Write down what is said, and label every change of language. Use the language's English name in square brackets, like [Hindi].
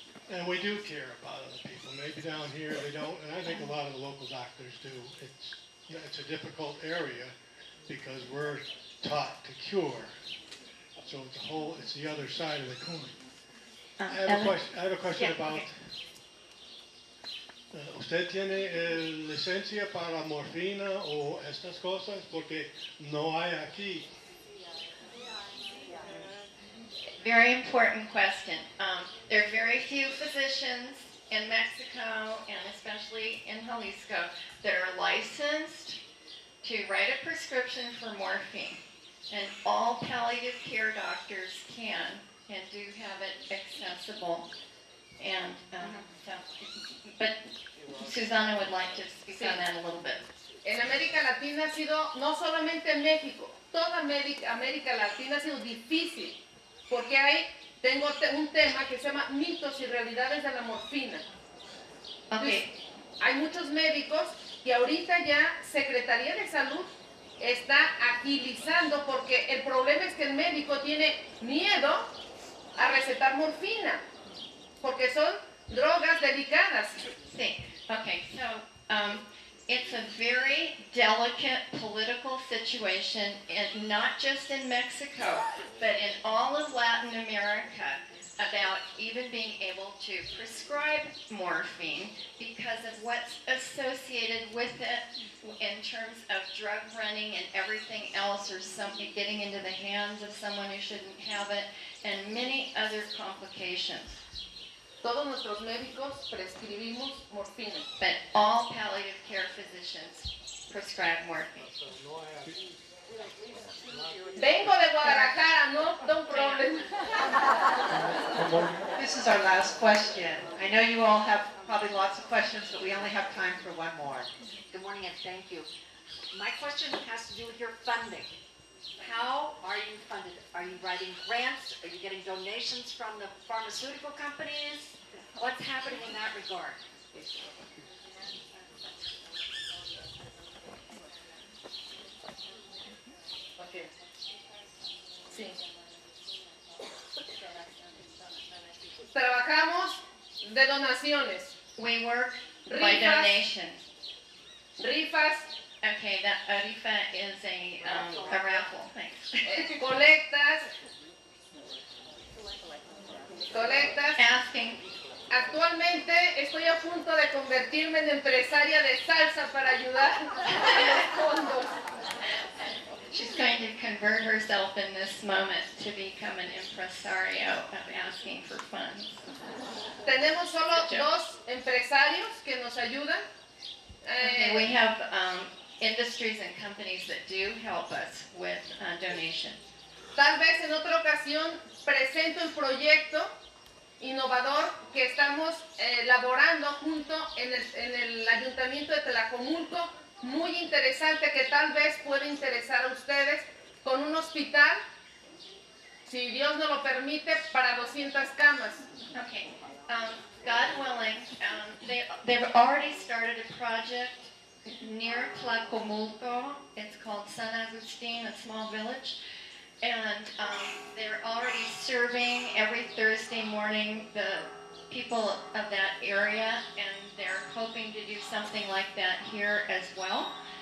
[English] And we do care about other people. Maybe down here they don't, and I think a lot of the local doctors do. It's a difficult area because we're taught to cure. So it's the other side of the coin. I have a question Yeah, about, okay. [Spanish] ¿Usted tiene licencia para morfina o estas cosas? Porque no hay aquí. [English] Very important question. There are very few physicians in Mexico and especially in Jalisco that are licensed to write a prescription for morphine. And all palliative care doctors can and do have it accessible. And so, but Susana would like to speak on that a little bit. [Spanish] En América Latina ha sido, no solamente en México, toda América Latina ha sido difícil, porque tengo un tema que se llama mitos y realidades de la morfina. Okay. Hay muchos médicos y ahorita ya Secretaría de Salud está agilizando, porque el problema es que el médico tiene miedo a recetar morfina, porque son drogas delicadas. [English] Sí. Okay. So It's a very delicate political situation, and not just in Mexico, but in all of Latin America, about even being able to prescribe morphine because of what's associated with it in terms of drug running and everything else, or something getting into the hands of someone who shouldn't have it, and many other complications. [Spanish] Todos nuestros médicos prescribimos morfina. [English] But all palliative care physicians prescribe morphine. [Spanish] Vengo de Guadalajara, [English] no problem. This is our last question. I know you all have probably lots of questions, but we only have time for one more. Good morning and thank you. My question has to do with your funding. How are you funded? Are you writing grants? Are you getting donations from the pharmaceutical companies? What's happening in that regard? [Spanish] Okay. Sí. Trabajamos de donaciones, [English] We work by [Spanish] Rifas. [English] donations. [Spanish] rifas, [English] Okay, that a rifa is a raffle. Thanks. [Spanish] Colectas. [English] Asking. [Spanish] Actualmente estoy a punto de convertirme en empresaria de salsa para ayudar a los fondos. [English] She's going to convert herself in this moment to become an impresario of asking for funds. [Spanish] Tenemos solo dos empresarios que nos ayudan. [English] Okay, we have industries and companies that do help us with donations. [Spanish] Tal vez en otra ocasión presento el proyecto innovador que estamos elaborando junto en el Ayuntamiento de Tlajomulco, muy interesante, que tal vez puede interesar a ustedes, con un hospital, si Dios nos lo permite, para 200 camas. [English] Okay, God willing, they've already started a project near Tlacomulco. It's called San Agustin, a small village. And they're already serving every Thursday morning the people of that area, and they're hoping to do something like that here as well.